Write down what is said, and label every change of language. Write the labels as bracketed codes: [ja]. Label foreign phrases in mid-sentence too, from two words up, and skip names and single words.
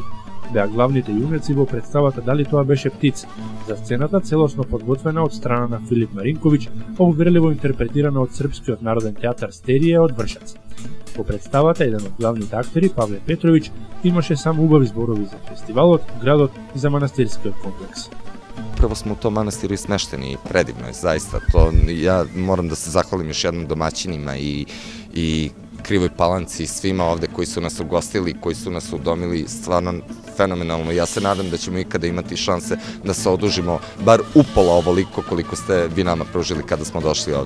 [mk] Беа главните јунеци во представата "Дали тоа беше птица", за сцената целосно подготвена од страна на Филип Маринковиќ, а уверливо интерпретирана од Српскиот народен театар Стерија од Вршац. Во представата еден од главните актери, Павле Петровиќ, имаше само убави зборови за фестивалот, градот и за манастирскиот комплекс. [sr] Prvo smo u tom manastiru i smešteni i predivno je, zaista. To, ja moram da se zahvalim još jednom domaćinima i Krivoj Palanci, svima ovde koji su nas ugostili, koji su nas udomili, stvarno fenomenalno. Ja se nadam da ćemo ikada imati šanse da se odužimo bar upola ovoliko koliko ste vi nama pružili kada smo došli ovde.